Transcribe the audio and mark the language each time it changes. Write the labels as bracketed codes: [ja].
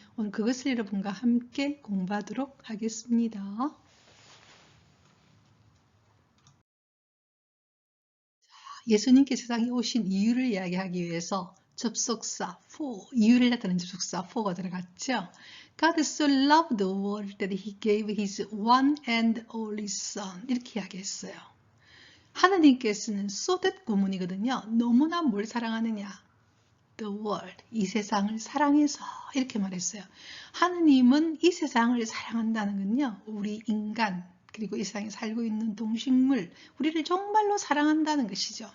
[ko] 오늘 그것을 여러분과 함께 공부하도록 하겠습니다. 예수님께서 세상에 오신 이유를 이야기하기 위해서 접속사 for, 이유를 나타내는 접속사 for가 들어갔죠. [en] God so loved the world that he gave his one and only son. [ko] 이렇게 이야기했어요. 하나님께서는 so that 구문이거든요. 너무나 뭘 사랑하느냐? [en] The world, [ko] 이 세상을 사랑해서 이렇게 말했어요. 하나님은 이 세상을 사랑한다는 건요. 우리 인간, 그리고 이 세상에 살고 있는 동식물, 우리를 정말로 사랑한다는 것이죠.